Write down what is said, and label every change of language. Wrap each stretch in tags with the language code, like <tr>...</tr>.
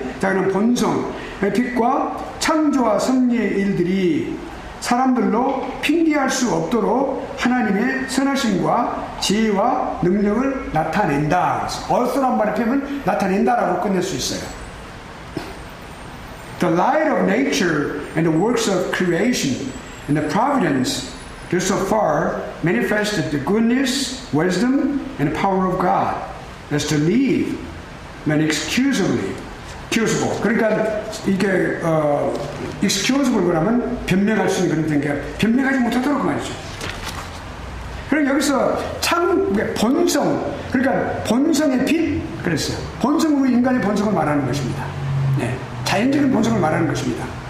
<ko>자, 그럼 본성, 빛과 창조와 섭리의 일들이 사람들로 핑계할 수 없도록 하나님의 선하심과 지혜와 능력을 나타낸다. 어떠한 말을 표현하면 나타낸다라고 끝낼 수 있어요.</ko> <en>The light of nature and the works of creation and the providence just so far manifested the goodness, wisdom, and power of God as to leave man excusable.</en> <ko>그러니까 이게 excusable 그러면 변명할 수 있는 그런 게 변명하지 못하도록 그 말이죠. 그럼 여기서 본성, 그러니까 본성의 빛 그랬어요. 본성은 우리 인간의 본성을 말하는 것입니다. 자연적인 본성을 말하는 것입니다.</ko>